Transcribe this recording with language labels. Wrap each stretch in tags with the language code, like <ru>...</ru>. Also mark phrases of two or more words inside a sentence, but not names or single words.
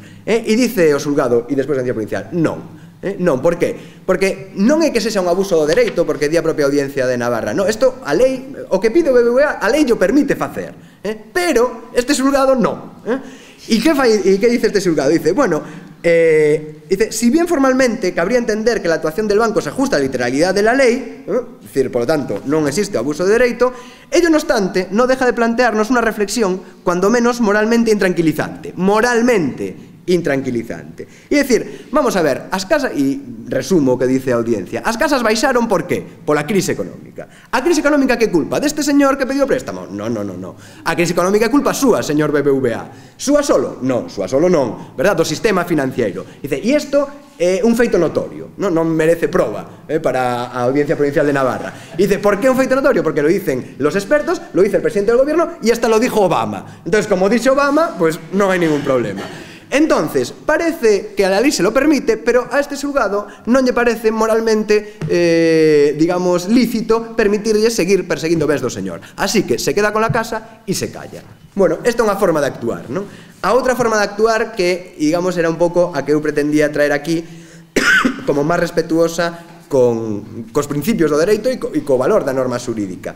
<gl>E dice o xulgado, e despois a Audiencia Provincial, non. Non, por qué? Porque non é que sexa un abuso do dereito, porque di a propia Audiencia de Navarra. Non, isto, a lei, o que pide o BBVA, a lei o permite facer. Pero este xulgado non. E que dice este xulgado? Dice,</gl> <es>bueno, dice, si bien formalmente cabría entender que la actuación del banco se ajusta a la literalidad de la ley, es decir, por lo tanto,</es> <gl>non existe abuso de dereito,</gl> <es>ello no obstante no deja de plantearnos una reflexión cuando menos moralmente intranquilizante.</es> <gl>E dicir, vamos a ver, as casas, e resumo o que dice a audiencia, as casas baixaron por qué? Pola crise económica. A crise económica que culpa? Deste señor que pediu préstamo? Non. A crise económica é culpa súa, señor BBVA. Súa solo? Non, súa solo non, verdad, do sistema financiero. Dice, e isto é un feito notorio, non merece proba para a Audiencia Provincial de Navarra. Dice, ¿por qué un feito notorio?</gl> <es>Porque lo dicen los expertos, lo dice el presidente del gobierno y hasta lo dijo Obama. Entonces, como dice Obama, pues no hay ningún problema. Entonces, parece que a la ley se lo permite,</es> <gl>pero a este xulgado non lle parece moralmente, digamos, lícito permitirlle seguir perseguindo bens do señor.</gl> <es>Así que se queda con la casa e se calla.</es> <gl>Bueno, esta é unha forma de actuar, non? A outra forma de actuar que, digamos, era un pouco a que eu pretendía traer aquí como máis respetuosa cos principios do dereito e co valor da norma xurídica.</gl>